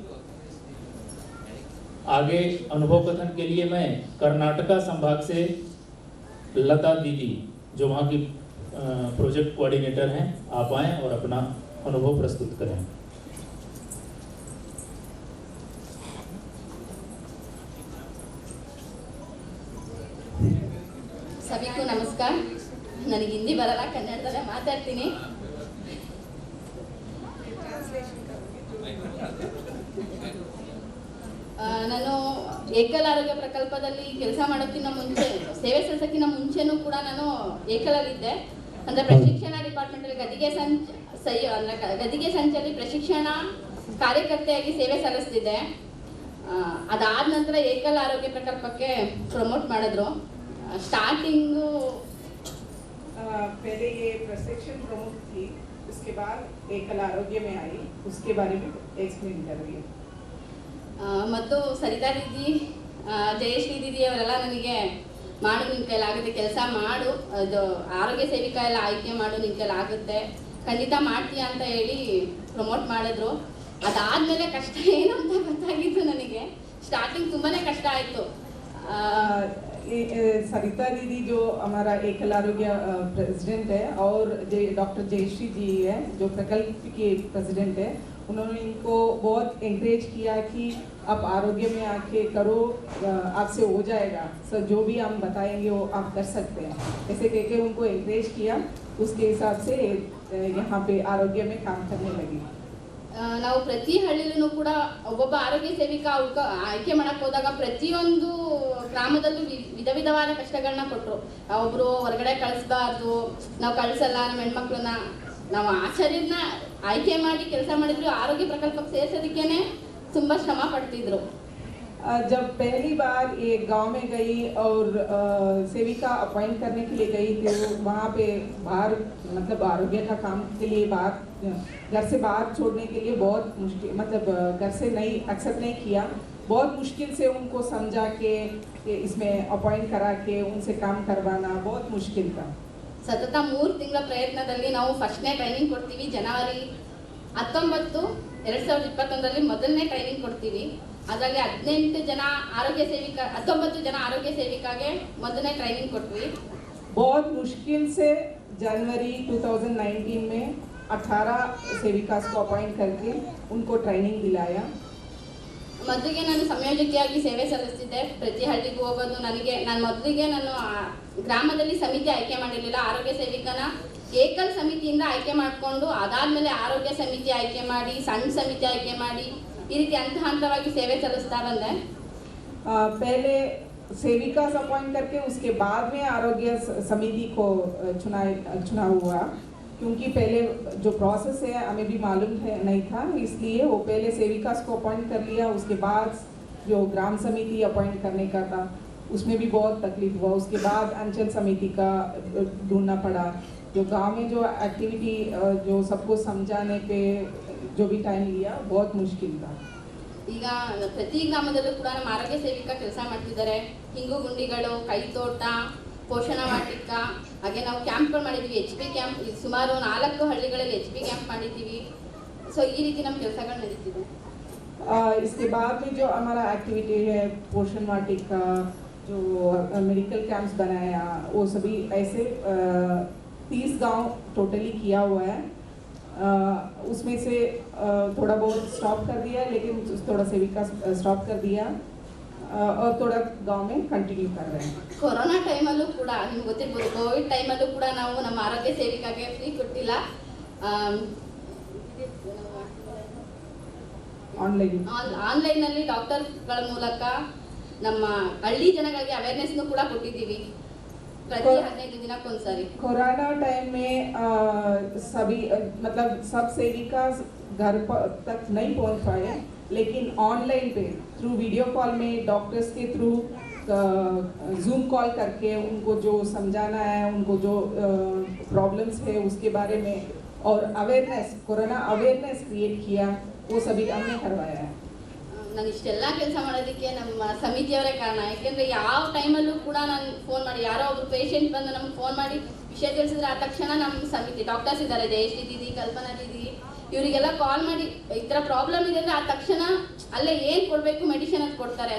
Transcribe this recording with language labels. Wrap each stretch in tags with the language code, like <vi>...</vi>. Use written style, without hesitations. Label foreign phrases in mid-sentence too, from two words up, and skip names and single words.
<hi>आगे अनुभव कथन के लिए मैं कर्नाटका संभाग से लता दीदी, जो वहाँ की प्रोजेक्ट कोऑर्डिनेटर हैं, आप आएं और अपना अनुभव प्रस्तुत करें। सभी को नमस्कार।</hi> <kn>ನನಗೆ ಹಿಂದಿ ಬರಲ್ಲ, ಕನ್ನಡದಲ್ಲೇ ಮಾತಾಡ್ತೀನಿ। ನಾನು ಏಕಲ್ ಆರೋಗ್ಯ ಪ್ರಕಲ್ಪದಲ್ಲಿ ಕೆಲಸ ಮಾಡೋಕ್ಕಿಂತ ಮುಂಚೆ, ಸೇವೆ ಸಲ್ಲಿಸೋಕ್ಕಿಂತ ಮುಂಚೆನೂ ಕೂಡ ನಾನು ಏಕಲಲ್ಲಿದ್ದೆ। ಅಂದರೆ ಪ್ರಶಿಕ್ಷಣ ಡಿಪಾರ್ಟ್ಮೆಂಟಲ್ಲಿ ಗದಿಗೆ ಸಂಚಲ್ಲಿ ಪ್ರಶಿಕ್ಷಣ ಕಾರ್ಯಕರ್ತೆಯಾಗಿ ಸೇವೆ ಸಲ್ಲಿಸ್ತಿದ್ದೆ। ಅದಾದ ನಂತರ ಏಕಲ್ ಆರೋಗ್ಯ ಪ್ರಕಲ್ಪಕ್ಕೆ ಪ್ರಮೋಟ್ ಮಾಡಿದ್ರು।</kn> <hi>स्टार्टिंग पहले ये प्रशिक्षण प्रमुख थी, उसके बाद एकल आरोग्य में आई, उसके बारे में एक्सप्लेन कर रही है।</hi> <kn>ಮತ್ತು ಸರಿತಾ ದೀದಿ, ಜಯಶ್ರೀ ದೀದಿ ಅವರೆಲ್ಲ ನನಗೆ ಮಾಡು, ನಿನ್ನ ಕೈಲಾಗುತ್ತೆ, ಕೆಲಸ ಮಾಡು, ಅದು ಆರೋಗ್ಯ ಸೇವಿಕಾ ಎಲ್ಲ ಆಯ್ಕೆ ಮಾಡು, ನಿನ್ನ ಕೈಲಾಗುತ್ತೆ, ಖಂಡಿತ ಮಾಡ್ತೀಯ ಅಂತ ಹೇಳಿ ಪ್ರಮೋಟ್ ಮಾಡಿದ್ರು। ಅದಾದಮೇಲೆ ಕಷ್ಟ ಏನು ಅಂತ ಗೊತ್ತಾಗಿತ್ತು ನನಗೆ। ಸ್ಟಾರ್ಟಿಂಗ್ ತುಂಬಾ ಕಷ್ಟ ಆಯಿತು।</kn> <hi>सरिता दीदी जो हमारा एकल आरोग्य प्रेसिडेंट है और डॉक्टर जयश्री जी है जो प्रकल्प के प्रेसिडेंट है, उन्होंने इनको बहुत एंकरेज किया कि आप आरोग्य में आके करो, आपसे हो जाएगा, सर जो भी हम बताएंगे वो आप कर सकते हैं, ऐसे कह के उनको एंकरेज किया। उसके हिसाब से यहाँ पे आरोग्य में काम करने लगी।</hi> <kn>ನಾವು ಪ್ರತಿ ಹಳ್ಳಿಲೂ ಕೂಡ ಒಬ್ಬೊಬ್ಬ ಆರೋಗ್ಯ ಸೇವಿಕ ಆಯ್ಕೆ ಮಾಡಕ್ಕೆ ಹೋದಾಗ ಪ್ರತಿಯೊಂದು ಗ್ರಾಮದಲ್ಲೂ ವಿಧ ವಿಧವಾದ ಕಷ್ಟಗಳನ್ನ ಕೊಟ್ಟರು। ಒಬ್ಬರು ಹೊರಗಡೆ ಕಳಿಸ್ಬಾರ್ದು, ನಾವು ಕಳಿಸಲ್ಲ, ನಮ್ಮ ಹೆಣ್ಮಕ್ಳನ್ನ ನಾವು ಆಚಾರ್ಯನ ಆಯ್ಕೆ ಮಾಡಿ ಕೆಲಸ ಮಾಡಿದ್ರು, ಆರೋಗ್ಯ ಪ್ರಕಲ್ಪಕ್ಕೆ ಸೇರಿಸೋದಕ್ಕೇನೆ ತುಂಬ ಶ್ರಮ ಪಡ್ತಿದ್ರು।</kn> <hi>जब पहली बार ये गांव में गई और सेविका अपॉइंट करने के लिए गई थी, वहाँ पे बाहर मतलब आरोग्य का काम के लिए बाहर घर से बाहर छोड़ने के लिए बहुत मुश्किल, मतलब घर से नहीं एक्सेप्ट नहीं किया, बहुत मुश्किल से उनको समझा के इसमें अपॉइंट करा के उनसे काम करवाना बहुत मुश्किल था।</hi> <kn>ಸತತ 3 ತಿಂಗಳ ಪ್ರಯತ್ನದಲ್ಲಿ ನಾವು ಫಸ್ಟ್ನೇ ಟ್ರೈನಿಂಗ್ ಕೊಡ್ತೀವಿ। ಜನವರಿ 19, 2021ರಲ್ಲಿ ಮೊದಲನೇ ಟ್ರೈನಿಂಗ್ ಕೊಡ್ತೀವಿ। ಅದರಲ್ಲಿ 19 ಜನ ಆರೋಗ್ಯ ಸೇವಿಕಾಗೆ ಮೊದಲನೇ ಟ್ರೈನಿಂಗ್ ಕೊಟ್ವಿ।</kn> <hi>बहुत मुश्किल से जनवरी 2019 में 18 सेविका को अपॉइंट करके उनको ट्रेनिंग दिलाया।</hi> <kn>ಮೊದಲಿಗೆ ನಾನು ಸಂಯೋಜಕಿಯಾಗಿ ಸೇವೆ ಸಲ್ಲಿಸ್ತಿದ್ದೆ, ಪ್ರತಿ ಹಳ್ಳಿಗೂ ಹೋಗೋದು। ಮೊದಲಿಗೆ ನಾನು ಗ್ರಾಮದಲ್ಲಿ ಸಮಿತಿ ಆಯ್ಕೆ ಮಾಡಿರಲಿಲ್ಲ, ಆರೋಗ್ಯ ಸೇವಿಕನ ಏಕಲ್ ಸಮಿತಿಯಿಂದ ಆಯ್ಕೆ ಮಾಡಿಕೊಂಡು ಅದಾದಮೇಲೆ ಆರೋಗ್ಯ ಸಮಿತಿ ಆಯ್ಕೆ ಮಾಡಿ, ಸಣ್ಣ ಸಮಿತಿ ಆಯ್ಕೆ ಮಾಡಿ, ಈ ರೀತಿ ಹಂತವಾಗಿ ಸೇವೆ ಸಲ್ಲಿಸ್ತಾ ಬಂದೆ।</kn> <hi>पहले सेविका अपॉइंट करके उसके बाद में आरोग्य समिति को चुनाव हुआ। क्योंकि पहले जो प्रोसेस है हमें भी मालूम नहीं था, इसलिए वो पहले सेविका को अपॉइंट कर लिया, उसके बाद जो ग्राम समिति अपॉइंट करने का था उसमें भी बहुत तकलीफ हुआ, उसके बाद अंचल समिति का ढूंढना पड़ा, जो गांव में जो एक्टिविटी जो सबको समझाने पे जो भी टाइम लिया बहुत मुश्किल था।</hi> <kn>ಈಗ ಪ್ರತಿ ಗ್ರಾಮದಲ್ಲೂ ಕೂಡ ನಮ್ಮ ಆರೋಗ್ಯ ಸೇವಿಕಾ ಕೆಲಸ ಮಾಡ್ತಿದ್ದಾರೆ. ಹಿಂಗು ಗುಂಡಿಗಳು, ಕೈತೋಟ, ಪೋಷಣಾ ವಾಟಿಕ, ಹಾಗೆ ನಾವು ಕ್ಯಾಂಪ್ಗಳು ಮಾಡಿದ್ದೀವಿ. HP ಕ್ಯಾಂಪ್ ಸುಮಾರು 4 ಹಳ್ಳಿಗಳಲ್ಲಿ HP ಕ್ಯಾಂಪ್ ಮಾಡಿದ್ದೀವಿ. ಸೊ ಈ ರೀತಿ ನಮ್ಮ ಕೆಲಸಗಳು ನಡೀತಿದೆ.</kn> <hi>इसके बाद में जो हमारा एक्टिविटी है पोषण वाटिका, जो</hi> <en>medical camps</en> <hi>बनाया, वो सभी ऐसे 30 गांव टोटली किया हुआ है। उसमें से थोड़ा बहुत स्टॉप कर दिया, लेकिन थोड़ा सेविका स्टॉप कर दिया और थोड़ा गांव में कंटिन्यू कर रहे हैं।</hi> <kn>ಕೊರೋನಾ ಟೈಮಲ್ಲೂ ಕೂಡ ನಿಮ್ಗೆ ಗೊತ್ತಿರ್ಬೋದು, ಕೋವಿಡ್ ಟೈಮಲ್ಲೂ ಕೂಡ ನಾವು ನಮ್ಮ ಆರೋಗ್ಯ ಸೇವಿಕಾಗೆ ಫ್ರೀ ಕೊಟ್ಟಿಲ್ಲ. ಆನ್ಲೈನಲ್ಲಿ ಡಾಕ್ಟರ್ಗಳ ಮೂಲಕ ನಮ್ಮ ಹಳ್ಳಿ ಜನಗಳಿಗೆ ಅವೇರ್ನೆಸ್ನು ಕೂಡ ಕೊಟ್ಟಿದ್ದೀವಿ ಪ್ರತಿ 15 ದಿನಕ್ಕೊಂದ್ಸರಿ.</kn> <hi>कोरोना टाइम में सभी मतलब सब सेविका घर तक नहीं पहुंच पाए, लेकिन ऑनलाइन पे</hi> <en>through video call</en> <hi>में डॉक्टर्स के थ्रू</hi> <en>Zoom call</en> <hi>करके उनको जो समझाना है, उनको जो प्रॉब्लम्स है उसके बारे में और अवेयरनेस,</hi> <en>corona awareness create</en> <hi>किया, वो सभी हमने करवाया है।</hi> <kn>ನಾನು ಇಷ್ಟೆಲ್ಲ ಕೆಲಸ ಮಾಡೋದಕ್ಕೆ ನಮ್ಮ ಸಮಿತಿಯವರೇ ಕಾರಣ. ಯಾಕೆಂದರೆ ಯಾವ ಟೈಮಲ್ಲೂ ಕೂಡ ನಾನು ಫೋನ್ ಮಾಡಿ, ಯಾರೋ ಒಬ್ರು ಪೇಷಂಟ್ ಬಂದು ನಮ್ಗೆ ಫೋನ್ ಮಾಡಿ ವಿಷಯ ತಿಳಿಸಿದ್ರೆ ಆ ತಕ್ಷಣ ನಮ್ಮ ಸಮಿತಿ ಡಾಕ್ಟರ್ಸ್ ಇದ್ದಾರೆ, ಜಯಶ್ರೀ ದೀದಿ, ಕಲ್ಪನಾ ದೀದಿ, ಇವರಿಗೆಲ್ಲ ಕಾಲ್ ಮಾಡಿ ಈ ಥರ ಪ್ರಾಬ್ಲಮ್ ಇದೆ ಅಂದರೆ ಆ ತಕ್ಷಣ ಅಲ್ಲೇ ಏನು ಕೊಡಬೇಕು ಮೆಡಿಸಿನ್ ಅದು ಕೊಡ್ತಾರೆ.</kn>